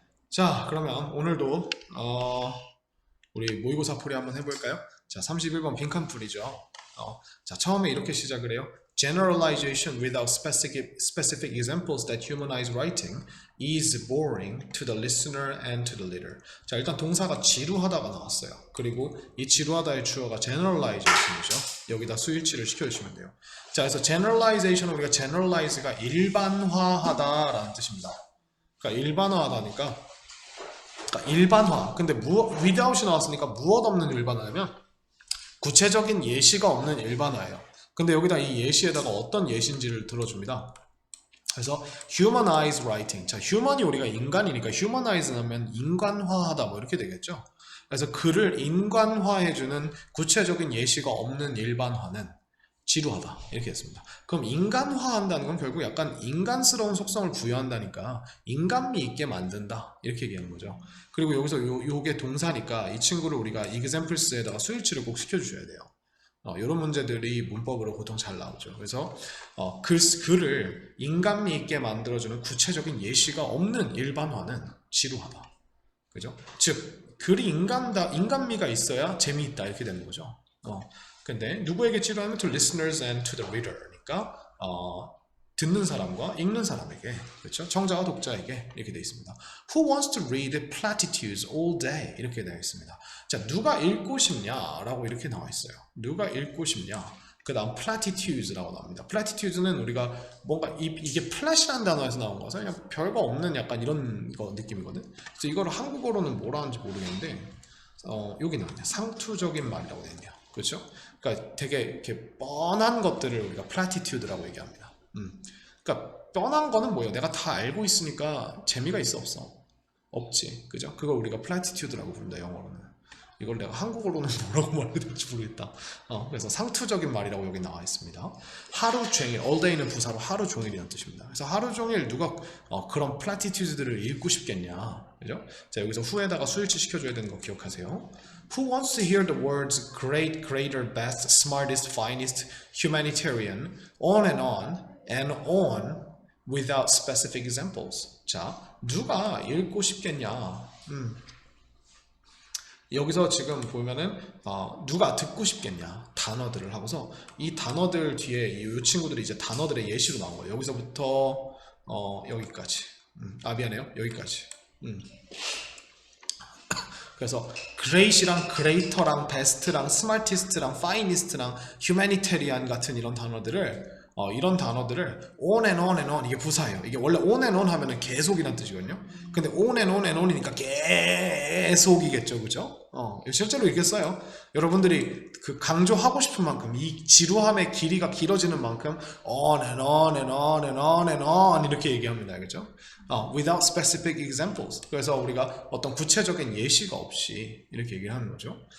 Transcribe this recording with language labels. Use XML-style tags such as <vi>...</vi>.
<ko>자, 그러면 오늘도 우리 모의고사 풀이 한번 해볼까요? 자, 31번 빈칸 풀이죠. 자, 처음에 이렇게 시작을 해요.</ko> <en>Generalization without specific examples that humanize writing is boring to the listener and to the reader.</en> <ko>자, 일단 동사가 지루하다가 나왔어요. 그리고 이 지루하다의 주어가 generalization이죠. 여기다 수일치를 시켜주시면 돼요. 자, 그래서 generalization, 우리가 generalize가 일반화하다라는 뜻입니다. 그러니까 일반화하다니까 일반화. 근데 without이 나왔으니까 무엇 없는 일반화냐면 구체적인 예시가 없는 일반화예요. 근데 여기다 이 예시에다가 어떤 예시인지를 들어줍니다. 그래서 humanize writing. 자, human이 우리가 인간이니까 humanize 하면 인간화하다 뭐 이렇게 되겠죠. 그래서 글을 인간화해주는 구체적인 예시가 없는 일반화는 지루하다 이렇게 했습니다. 그럼 인간화한다는 건 결국 약간 인간스러운 속성을 부여한다니까 인간미 있게 만든다 이렇게 얘기하는 거죠. 그리고 여기서 요게 동사니까 이 친구를 우리가 examples에다가 수일치를 꼭 시켜주셔야 돼요. 이런 문제들이 문법으로 보통 잘 나오죠. 그래서 글을 인간미 있게 만들어주는 구체적인 예시가 없는 일반화는 지루하다. 그죠? 즉 글이 인간미가 있어야 재미있다 이렇게 되는 거죠. 근데 누구에게 지루하면</ko> <en>to listeners and to the reader</en> <ko>니까 듣는 사람과 읽는 사람에게, 그렇죠? 청자와 독자에게 이렇게 되어 있습니다.</ko> <en>Who wants to read platitudes all day?</en> <ko>이렇게 되어 있습니다. 자, 누가 읽고 싶냐라고 이렇게 나와 있어요. 누가 읽고 싶냐? 그 다음 platitudes라고 나옵니다. platitudes는 우리가 뭔가 이게 플랫이라는 단어에서 나온 거라서 그냥 별거 없는 약간 이런 거 느낌이거든. 그래서 이거를 한국어로는 뭐라 하는지 모르겠는데 여기 나왔네요. 상투적인 말이라고 되어 있네요. 그렇죠? 그러니까 되게 이렇게 뻔한 것들을 우리가 platitude라고 얘기합니다. 그러니까 뻔한 거는 뭐예요? 내가 다 알고 있으니까 재미가 있어 없어? 없지, 그죠? 그걸 우리가 platitude라고 부른다 영어로는. 이걸 내가 한국어로는 뭐라고 말해야 될지 모르겠다. 그래서 상투적인 말이라고 여기 나와 있습니다. 하루 종일, all day는 부사로 하루 종일이라는 뜻입니다. 그래서 하루 종일 누가 그런 platitudes들을 읽고 싶겠냐, 그죠? 자, 여기서 who에다가 수일치 시켜줘야 되는 거 기억하세요.</ko> <en>Who wants to hear the words great, greater, best, smartest, finest, humanitarian, on and on without specific examples?</en> <ko>자, 누가 읽고 싶겠냐? 여기서 지금 보면은 누가 듣고 싶겠냐 단어들을 하고서 이 단어들 뒤에 이 친구들이 이제 단어들의 예시로 나온 거예요. 여기서부터 여기까지. 미안해요. 여기까지. 그래서 great이랑 greater랑 best랑 smartest랑 finest랑 humanitarian 같은 이런 단어들을 on and on and on 이게 부사예요. 이게 원래 on and on 하면은 계속이란 뜻이거든요. 근데 on and on and on이니까 계속이겠죠, 그죠? 실제로 이렇게 써요. 여러분들이 그 강조하고 싶은 만큼 이 지루함의 길이가 길어지는 만큼 on and on and on and on and on 이렇게 얘기합니다, 그죠?</ko> <en>Without specific examples.</en> <ko>그래서 우리가 어떤 구체적인 예시가 없이 이렇게 얘기를 하는 거죠.</ko>